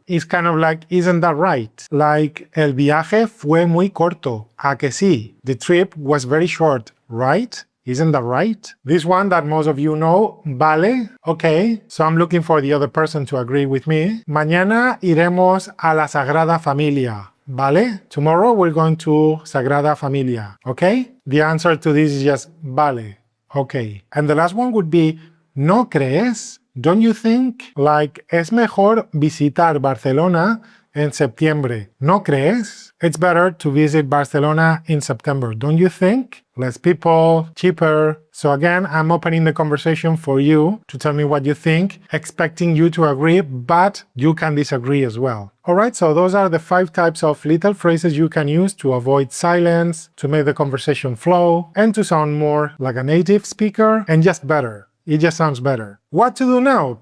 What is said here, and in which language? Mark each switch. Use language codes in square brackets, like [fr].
[en] It's kind of like, isn't that right? Like, [es] el viaje fue muy corto. ¿A que sí? [en] The trip was very short, right? Isn't that right? This one that most of you know, vale, okay. So I'm looking for the other person to agree with me. [es] Mañana iremos a la Sagrada Familia. [en] Vale? Tomorrow we're going to Sagrada Familia. Okay? The answer to this is just vale. Okay. And the last one would be, [es] ¿no crees? [en] Don't you think? Like, [es] es mejor visitar Barcelona en septiembre. ¿No crees? [en] It's better to visit Barcelona in September, don't you think? Less people, cheaper. So again, I'm opening the conversation for you to tell me what you think, expecting you to agree, but you can disagree as well. Alright, so those are the 5 types of little phrases you can use to avoid silence, to make the conversation flow, and to sound more like a native speaker, and just better. It just sounds better. What to do now?